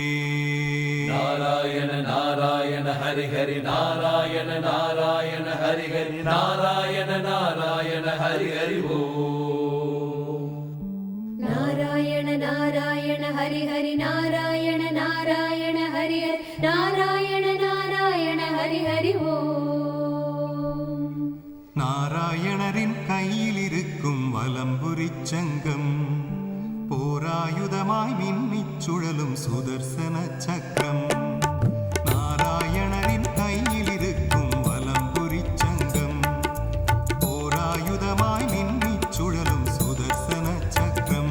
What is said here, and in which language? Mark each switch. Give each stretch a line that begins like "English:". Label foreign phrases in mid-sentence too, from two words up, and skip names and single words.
Sanskrit: नारायण नारायण हरि हरि नारायण नारायण हरि हरि नारायण नारायण हरि हरि ओ। नारायण नारायण हरि हरि नारायण नारायण हरि हरि नारायण नारायण हरि हरि ओ।
Tamil: நாராயணரின் கையில் இருக்கும் வலம்புரிச் சங்கம் போராயுதமாய் மின்னிச் சுழலும் சுதர்சன சக்கரம். நாராயணரின் கையில் இருக்கும் வலம்புரிச் சங்கம் போராயுதமாய் மின்னிச் சுழலும் சுதர்சன சக்கரம்.